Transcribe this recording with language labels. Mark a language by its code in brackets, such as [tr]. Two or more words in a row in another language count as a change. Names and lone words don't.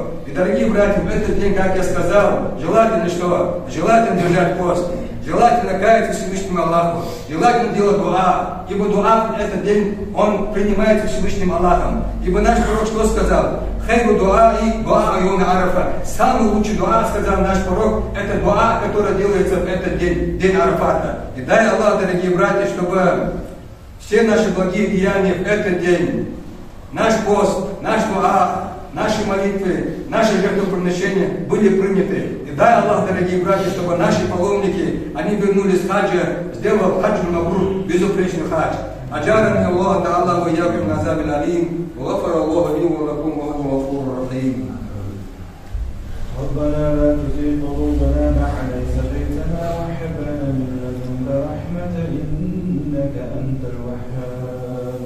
[ru] И, дорогие братья, в этот день, как я сказал, желательно что? Желательно держать пост. Желательно каяться Всевышнему Аллаху. Желательно делать дуа. Ибо дуа в этот день, он принимается Всевышним Аллахом. Ибо наш пророк что сказал? [ar] خير الدعاء دعاء يوم عرفة. [ru] Самый лучший дуа, сказал наш пророк, это дуа, которая делается в этот день, день Арафата. И дай Аллах, дорогие братья, чтобы все наши благие деяния в этот день, наш пост, наш дуа, наши молитвы, наши жертвоприношения были приняты. И дай Аллах, дорогие братья, чтобы наши паломники, они вернулись с хаджа, сделав [ar] حجا مبرورا, [ru] безупречный хадж. [ar] أجارني الله تعالى وإياكم من عذاب الأليم وغفر الله لي ولكم وهو الغفور الرحيم. ربنا لا تزغ قلوبنا بعد إذ هديتنا وهب لنا من لدنك رحمة إنك أنت الوهاب.